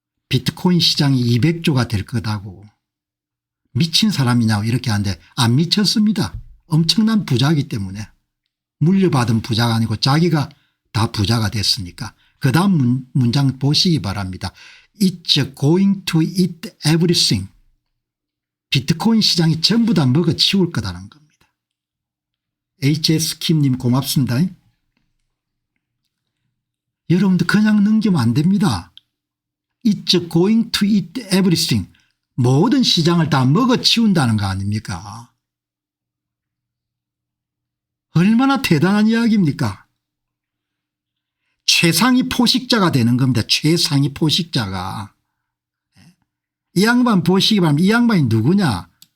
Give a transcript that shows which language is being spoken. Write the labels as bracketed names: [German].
[Korean] 비트코인 시장이 200조가 될 거다고. 미친 사람이냐고 이렇게 하는데 안 미쳤습니다. 엄청난 부자이기 때문에. 물려받은 부자가 아니고 자기가 다 부자가 됐으니까. 그 다음 문장 보시기 바랍니다. [English] It's going to eat everything. [Korean] 비트코인 시장이 전부 다 먹어치울 거다는 겁니다. HS 킴님 고맙습니다. 여러분들 그냥 넘기면 안 됩니다. [English] It's going to eat everything. [Korean] 모든 시장을 다 먹어치운다는 거 아닙니까? 얼마나 대단한 이야기입니까? 최상위 포식자가 되는 겁니다. 최상위 포식자가. 이 양반 보시기 바랍니다. 이 양반이 누구냐?